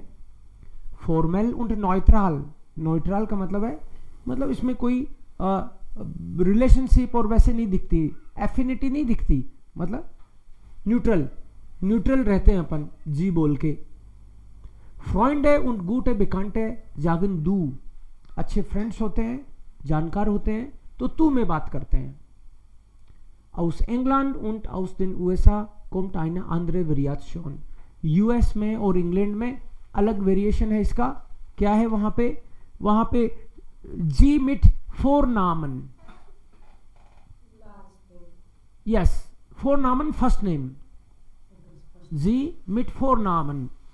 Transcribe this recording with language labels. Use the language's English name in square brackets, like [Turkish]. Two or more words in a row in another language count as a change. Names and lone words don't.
[Hindi] फॉर्मल und न्यूट्रल, न्यूट्रल का मतलब है, मतलब इसमें कोई रिलेशनशिप और वैसे नहीं दिखती, एफिनिटी नहीं दिखती, मतलब न्यूट्रल, न्यूट्रल रहते हैं अपन जी बोल के। फ्रेंड है [German] und gute Bekannte sagen du, [Hindi] अच्छे फ्रेंड्स होते हैं, जानकार होते हैं तो तू में बात करते हैं। [German] Aus England und aus den USA kommt eine andere Variation, [Hindi] यूएस में और इंग्लैंड में अलग वेरिएशन है इसका। क्या है वहां पे [German] Sie mit Vornamen, [English] Last name. [German] यस फोरनामन [English] first name, [German] Sie mit Vornamen.